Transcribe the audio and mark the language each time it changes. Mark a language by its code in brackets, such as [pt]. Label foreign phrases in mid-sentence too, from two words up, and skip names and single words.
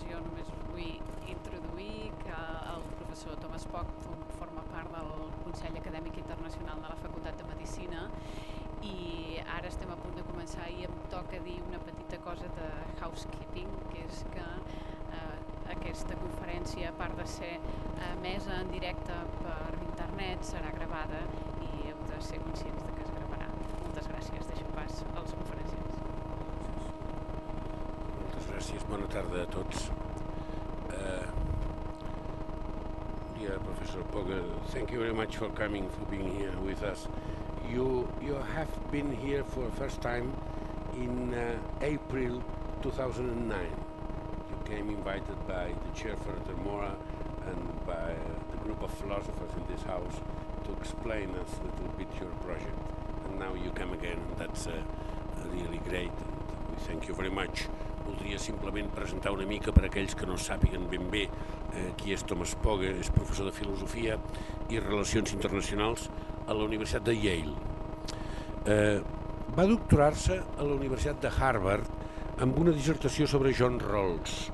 [ca] Jo només us vull introduir que el professor Thomas Pogge forma part del Consell Acadèmic Internacional de la Facultat de Medicina i ara estem a punt de començar i em toca dir una petita cosa de housekeeping, que és que aquesta conferència, a part de ser emesa en directe per internet, serà gravada i heu de ser conscients de que es gravarà. Moltes gràcies. Deixo pas als conferenciants. Moltes gràcies. Bona tarda a tots. [en] Dear Professor Pogge, thank you very much for coming, for being here with us. You have been here for the first time in April 2009. You came invited by the chair Further Mora and by the group of philosophers in this house to explain us a little bit your project. And now you come again, and that's really great, and we thank you very much. [ca] Voldria simplement presentar una mica per a aquells que no sàpiguen ben bé qui és Thomas Pogge. És professor de Filosofia i Relacions Internacionals a la Universitat de Yale. Va doctorar-se a la Universitat de Harvard amb una dissertació sobre John Rawls.